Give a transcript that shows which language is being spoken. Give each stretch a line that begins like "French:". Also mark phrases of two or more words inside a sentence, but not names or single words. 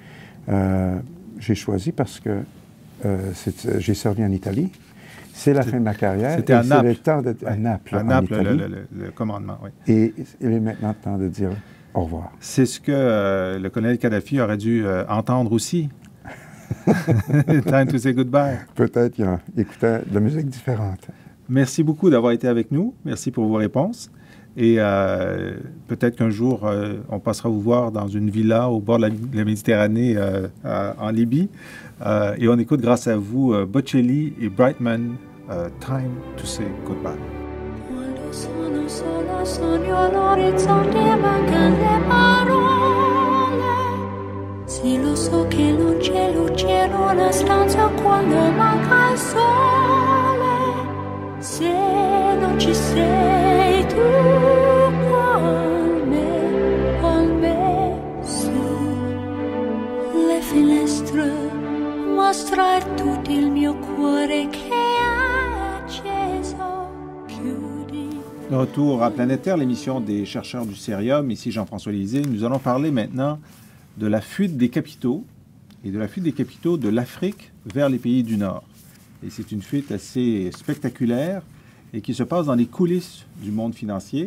French: J'ai choisi parce que j'ai servi en Italie. C'est la fin de ma carrière. C'était à Naples. C'est le temps de... À Naples, à Naples, Italie. le commandement, oui. Et il est maintenant le temps de dire au revoir. C'est ce que le colonel Kadhafi aurait dû entendre aussi.
English: Time to say goodbye.
French: Peut-être qu'il écoutait de la musique différente. Merci beaucoup d'avoir été avec nous. Merci pour vos réponses. Et peut-être qu'un jour, on passera vous voir dans une villa au bord de la Méditerranée en Libye. Et on écoute, grâce à vous, Bocelli et Brightman, Time to Say Goodbye.
Italian: Quando sono sola, sogno all'orizzonte e mancano le parole. Sì, lo so che non c'è luce in una stanza quando manca il sole. Se non ci sei tu con me sulle finestre mostra tutto il mio cuore che è acceso. Chiudi.
French: De retour à Planète Terre, l'émission des chercheurs du Cérium. Ici Jean-François Lisée. Nous allons parler maintenant de la fuite des capitaux et de la fuite des capitaux de l'Afrique vers les pays du Nord. Et c'est une fuite assez spectaculaire et qui se passe dans les coulisses du monde financier.